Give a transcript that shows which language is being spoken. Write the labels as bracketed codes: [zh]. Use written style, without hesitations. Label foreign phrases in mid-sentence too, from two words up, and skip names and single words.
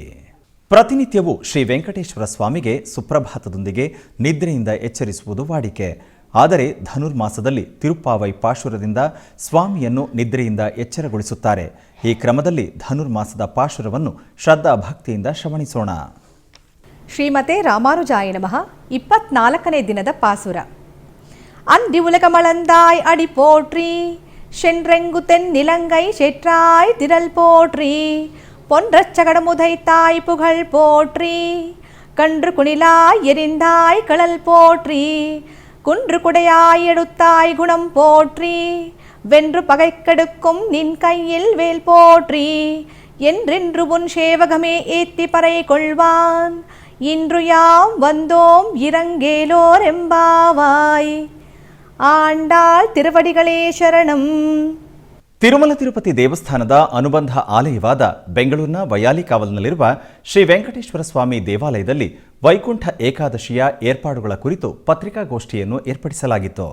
[kn] ಪ್ರತಿನಿತ್ಯವೂ ಶ್ರೀ ವೆಂಕಟೇಶ್ವರ ಸ್ವಾಮಿಗೆ ಸುಪ್ರಭಾತದೊಂದಿಗೆ ನಿದ್ರೆಯಿಂದ ಎಚ್ಚರಿಸುವುದು ವಾಡಿಕೆ. ಆದರೆ ಧನುರ್ಮಾಸದಲ್ಲಿ ತಿರುಪ್ಪಾವೈ ಪಾಶುರದಿಂದ ಸ್ವಾಮಿಯನ್ನು ನಿದ್ರೆಯಿಂದ ಎಚ್ಚರಗೊಳಿಸುತ್ತಾರೆ. ಈ ಕ್ರಮದಲ್ಲಿ ಧನುರ್ಮಾಸದ ಪಾಶುರವನ್ನು ಶ್ರದ್ಧಾ ಭಕ್ತಿಯಿಂದ ಶ್ರವಣಿಸೋಣ. ಶ್ರೀಮತೆ ರಾಮಾನುಜಾಯ ನಮಃ. 24ನೇ ದಿನದ ಪಾಸುರ. [ta] அன்றி உலகமளந்தாய் அடி போற்றி, சென்றெங்கு தென் நிலங்கை செற்றாய் திரள் போற்றி, பொன்றச் சகடமுதைத்தாய் புகழ் போற்றி, கன்று குணிலாய் எரிந்தாய் களல் போற்றி, குன்று குடையாய் எடுத்தாய் குணம் போற்றி, வென்று பகை கெடுக்கும் நின் கையில் வேல் போற்றி, என்றென்று உன் சேவகமே ஏத்தி பறை கொள்வான், இன்று யாம் வந்தோம் இறங்கேலோர் எம்பாவாய். [kn] ಆಂಡಾಳ್ ತಿರುವಡಿಗಳೇ ಶರಣಂ. ತಿರುಮಲ ತಿರುಪತಿ ದೇವಸ್ಥಾನದ ಅನುಬಂಧ ಆಲಯವಾದ ಬೆಂಗಳೂರಿನ ವೈಯಾಲಿಕಾವಲ್ನಲ್ಲಿರುವ ಶ್ರೀ ವೆಂಕಟೇಶ್ವರ ಸ್ವಾಮಿ ದೇವಾಲಯದಲ್ಲಿ ವೈಕುಂಠ ಏಕಾದಶಿಯ ಏರ್ಪಾಡುಗಳ ಕುರಿತು ಪತ್ರಿಕಾಗೋಷ್ಠಿಯನ್ನು ಏರ್ಪಡಿಸಲಾಗಿತ್ತು.